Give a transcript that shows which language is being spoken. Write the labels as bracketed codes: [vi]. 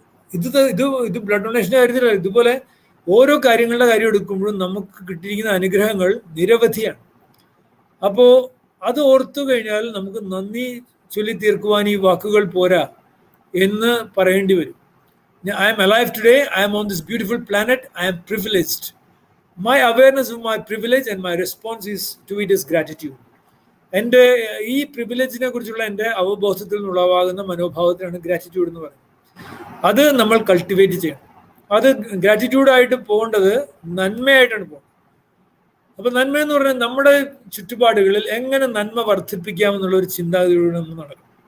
[ml] ഇത് ബ്ലഡ് ഡൊണേഷൻ്റെ കാര്യത്തിലല്ല, ഇതുപോലെ ഓരോ കാര്യങ്ങളുടെ കാര്യം എടുക്കുമ്പോഴും നമുക്ക് കിട്ടിയിരിക്കുന്ന അനുഗ്രഹങ്ങൾ നിരവധിയാണ്. അപ്പോൾ അത് ഓർത്തു കഴിഞ്ഞാൽ നമുക്ക് നന്ദി ചൊല്ലി തീർക്കുവാൻ ഈ വാക്കുകൾ പോരാ എന്ന് പറയേണ്ടി വരും. [en] I am alive today. I am on this beautiful planet. I am privileged. My awareness of my privilege and my response is to it is gratitude. [ml] എൻ്റെ ഈ പ്രിവിലേജിനെ കുറിച്ചുള്ള എൻ്റെ അവബോധത്തിൽ നിന്നുളവാകുന്ന മനോഭാവത്തിനാണ് ഗ്രാറ്റിറ്റ്യൂഡ് എന്ന് പറയുന്നത്. അത് നമ്മൾ കൾട്ടിവേറ്റ് ചെയ്യണം. അത് ഗ്രാറ്റിറ്റ്യൂഡായിട്ട് പോകേണ്ടത് നന്മയായിട്ടാണ് പോകുന്നത്. അപ്പൊ നന്മ എന്ന് പറഞ്ഞാൽ നമ്മുടെ ചുറ്റുപാടുകളിൽ എങ്ങനെ നന്മ വർദ്ധിപ്പിക്കാമെന്നുള്ള ഒരു ചിന്താഗതിയോടെ നമ്മൾ നടക്കും.